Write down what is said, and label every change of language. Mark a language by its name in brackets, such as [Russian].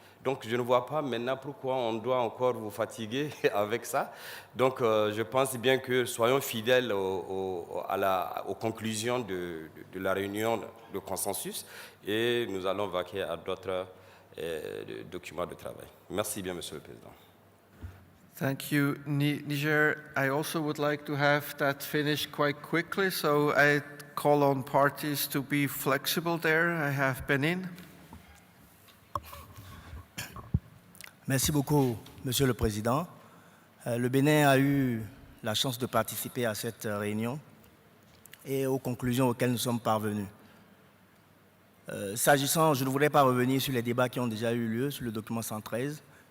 [French] Donc je ne vois pas maintenant pourquoi on doit encore vous fatiguer avec ça. Donc je pense bien que soyons fidèles aux conclusions de la réunion de consensus, et nous allons vaquer à d'autres documents de travail. Merci bien, Monsieur le Président. [English] Thank you, Niger. I also would like to have that finished quite quickly, so I call on parties to be flexible there. I have Benin. [French] Merci beaucoup, Monsieur le Président. Le Bénin a eu la chance de participer à cette réunion et aux conclusions auxquelles nous sommes parvenus. S'agissant, je ne voudrais pas revenir sur les débats qui ont déjà eu lieu sur le document 113.